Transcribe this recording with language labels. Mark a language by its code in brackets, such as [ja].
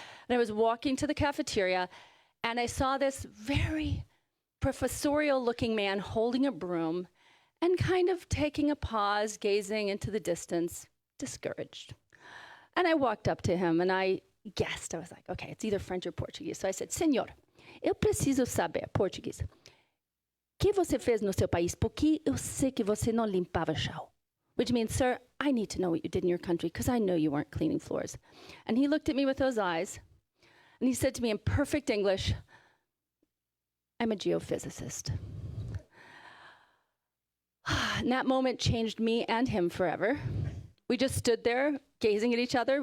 [en] And I was walking to the cafeteria, and I saw this very professorial-looking man holding a broom and kind of taking a pause, gazing into the distance, discouraged. And I walked up to him, and I guessed. I was like, okay, it's either French or Portuguese. So I said, [pt] Senhor, eu preciso saber, Portuguese, que você fez no seu país? Porque eu sei que você não limpava chão. [en] Which means, sir, I need to know what you did in your country because I know you weren't cleaning floors. And he looked at me with those eyes, and he said to me in perfect English, I'm a geophysicist. And that moment changed me and him forever. We just stood there gazing at each other.